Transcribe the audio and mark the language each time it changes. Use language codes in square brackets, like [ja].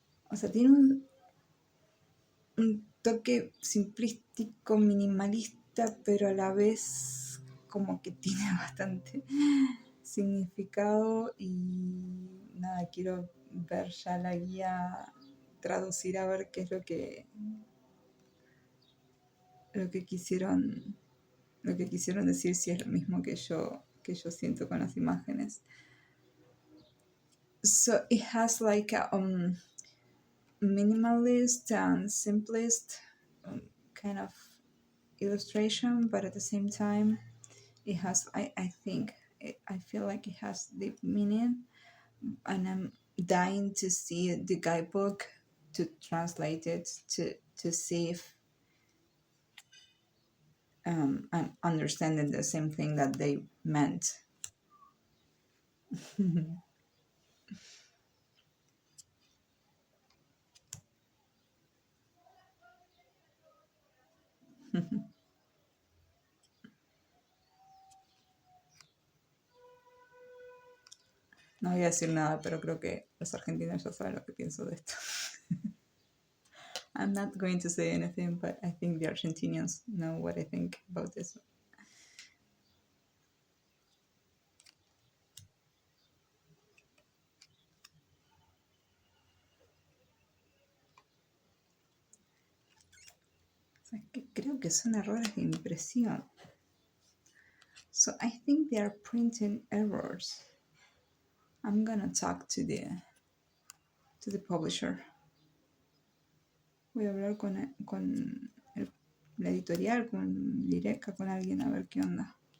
[es] O sea, tiene un toque simplístico, minimalista, pero a la vez como que tiene bastante significado y nada, quiero ver ya la guía, traducir a ver qué es lo que quisieron decir, si es lo mismo que yo siento con las imágenes. [en] So it has like a minimalist and simplest kind of illustration, but at the same time it has, I feel like it has deep meaning, and I'm dying to see the guidebook to translate it to see if I'm understanding the same thing that they meant. [es] No voy a decir nada, pero creo que los argentinos ya saben lo que pienso de esto. [en] I'm not going to say anything, but I think the Argentinians know what I think about this. [es] O sea, que creo que son errores de impresión. [en] So I think they are printing errors. I'm gonna talk to the publisher. [es] Voy a hablar con la editorial, con Lireca, con alguien, a ver qué onda.